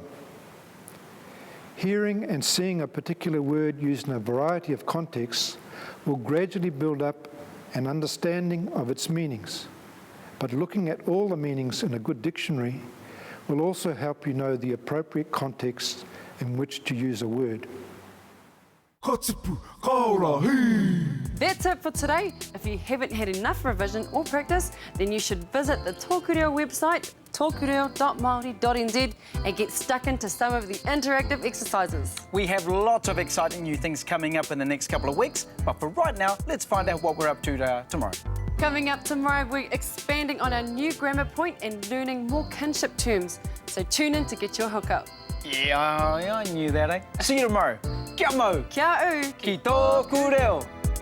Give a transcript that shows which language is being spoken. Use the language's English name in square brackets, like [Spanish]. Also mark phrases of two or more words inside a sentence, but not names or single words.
[English] Hearing and seeing a particular word used in a variety of contexts will gradually build up an understanding of its meanings, but looking at all the meanings in a good dictionary will also help you know the appropriate context in which to use a word. That's it for today. If you haven't had enough revision or practice, then you should visit the TŌKU REO website, tōkureo.māori.nz, and get stuck into some of the interactive exercises. We have lots of exciting new things coming up in the next couple of weeks, but for right now, let's find out what we're up to tomorrow. Coming up tomorrow, we're expanding on our new grammar point and learning more kinship terms. So tune in to get your hookup. Yeah, I knew that, eh? See you tomorrow. [Māori] Kia mau. Kia u. Ki tōku reo.